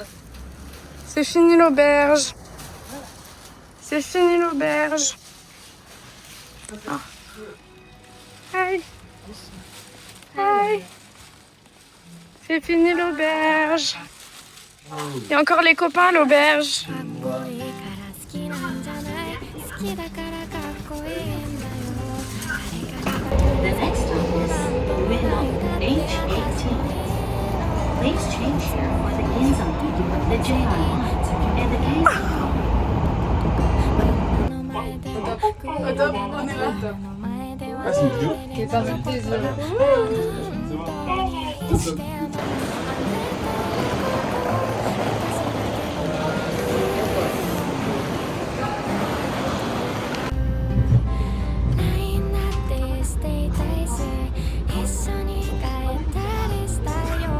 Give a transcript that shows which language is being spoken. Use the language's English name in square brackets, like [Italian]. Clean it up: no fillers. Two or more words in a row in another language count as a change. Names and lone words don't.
[French] C'est fini l'auberge. C'est fini l'auberge. [English] Ah. Hi. [French] Hi. C'est fini l'auberge. Il y a encore les copains à l'auberge. [Japanese] かっこいいから好きなんじゃない好きだからかっこいいんだよ [English] The next stop is Ueno H18. Please change here for the Ginza, the JR line, and the Keizan. [Japanese] 目の前では目の前では [French] Ah, c'est une vidéo. Qui est parti de tes yeux. [Japanese] 本当に必死で甘えて LINE だってしていたいし一緒に帰ったりしたいよ